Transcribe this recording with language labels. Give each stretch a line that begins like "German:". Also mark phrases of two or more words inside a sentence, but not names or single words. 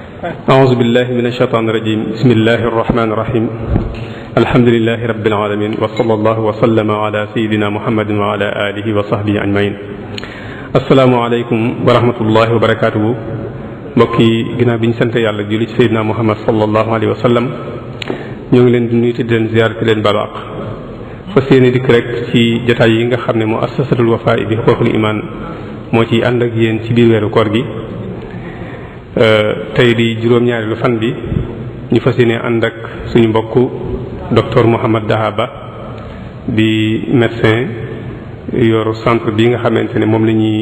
Arabic: أعوذ بالله من الشيطان الرجيم بسم الله الرحمن الرحيم الحمد لله رب العالمين وصلى الله وسلم على سيدنا محمد وعلى آله وصحبه أجمعين السلام عليكم ورحمة الله وبركاته
Wolof: mbokk yi ginnaaw bi ñu sant yàlla julli ci Seydina Muhammad
Arabic: صلى الله عليه وسلم
Wolof: ñoo ngi leen di nuyu di leen ziyaar di leen balu àq fas yéene dikk rek ci jotaay yi nga xam ne muassasatul Wafa bi huquuqil iman moo ci ànd ak yéen ci biir weeru koor gi tey di juróom-ñaareelu fan bi ñu fas yéene ànd ak suñu mbokk docteur Mouhamed Dahaba di médecin yoru centre bi nga xamante ne moom la ñuy